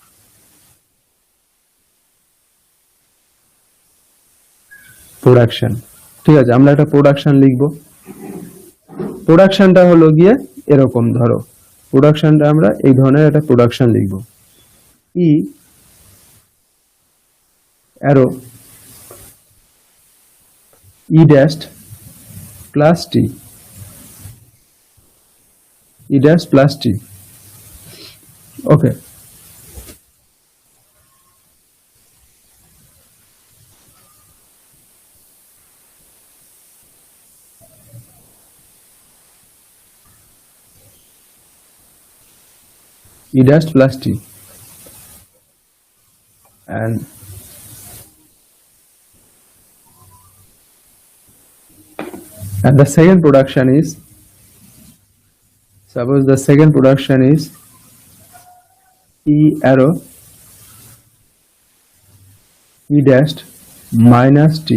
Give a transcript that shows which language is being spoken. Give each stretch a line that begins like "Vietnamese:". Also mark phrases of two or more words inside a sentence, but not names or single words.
Bangla: ঠিক আছে, আমরা একটা প্রোডাকশন লিখবো। প্রোডাকশনটা হলো গিয়ে এরকম, ধরো প্রোডাকশনটা আমরা এই ধরনের একটা প্রোডাকশন লিখবো।
English: E arrow E dash plus T, E dash plus T. Okay. E dash plus T. And the second production is, suppose the second production is E arrow E dashed minus T.